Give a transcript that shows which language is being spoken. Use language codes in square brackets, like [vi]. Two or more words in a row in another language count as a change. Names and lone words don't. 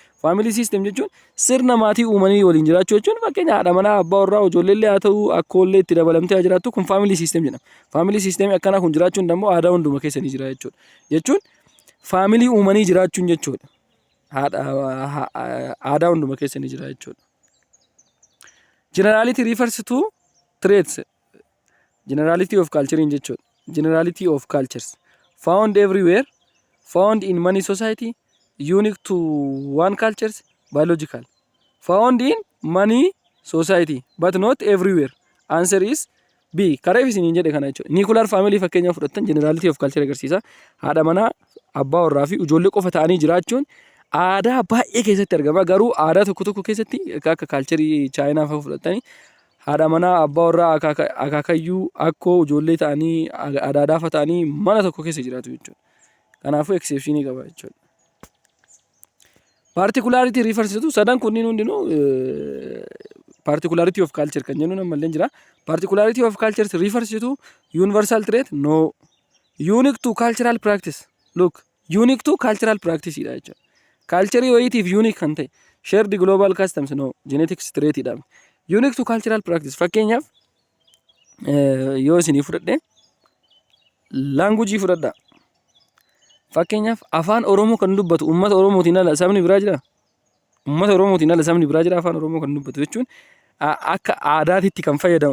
[en] Family system [om] jechuun sirna maatii uumanii waliin jiraachuu jechuun fakkeenya haadha manaa abbaa warraa ijoolleellee haa ta'u akkoollee itti dabalamtee jiraattu kun [en] family system [om] jedhama. [en] Family system [om] akkanaa kun jiraachuun immoo aadaa hunduma keessa ni jira jechuudha. Jechuun family uumanii jiraachuun jechuudha. Aadaa hunduma keessa ni jira jechuudha. [en] Generality refers to traits. Generality of culture [om] in jechuudha. [en] Generality of cultures found everywhere, found in many society, unique to one cultures, biological. Found in many society but not everywhere. Answer is B. [om] Kareef isin jedhe kana jechuudha. [en] Nuclear family [om] fakkeenyaaf fudhattan [en] generality of culture [om] agarsiisa. Haadha manaa abbaa warraa fi ijoollee qofa ta'anii jiraachuun aadaa baay'ee keessatti argama. Garuu aadaa tokko tokko keessatti akka culture Chaayinaa fa'aa fudhattanii haadha manaa abbaa warraa akaakayyuu akkoo ijoollee ta'anii adaadaa ta'anii mana tokko keessa jiraatu jechuudha. Kanaafuu exceptionii qaba jechuudha. [en] Particularity refers to [om] sadan kunniin hundinuu [en] particularity of culture [om] kan jennuun ammallee jira. [en] Particularity of culture refers to universal trait? No. Unique to cultural practice. Look, unique to cultural practice [om] dha jechuudha. Culture wayiitiif unique kan ta'e. [en] Shared global customs no. Genetics trait dha. Unique to cultural practice. [om] Fakkeenyaaf yoo isinii fudhadhe language fudhadha. Fakkeenyaaf afaan Oromoo kan dubbatu uummata Oromootiin ala sabni biraa jira. Uummata Oromootiin ala sabni biraa jira afaan Oromoo kan dubbatu jechuun akka aadaatitti kan fayyadamu.